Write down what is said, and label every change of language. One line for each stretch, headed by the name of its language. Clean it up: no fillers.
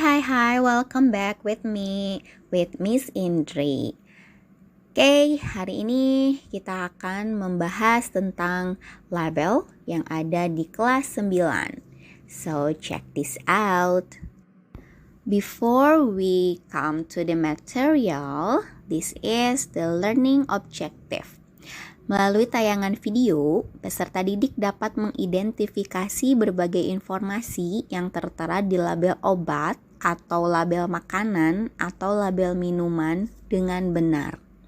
English: Hai, welcome back with me, with Miss Indri.
Indonesian: Oke, hari ini kita akan membahas tentang label yang ada di kelas 9.
English: So, check this out. Before we come to the material, this is the learning objective.
Indonesian: Melalui tayangan video, peserta didik dapat mengidentifikasi berbagai informasi yang tertera di label obat atau label makanan atau label minuman dengan benar.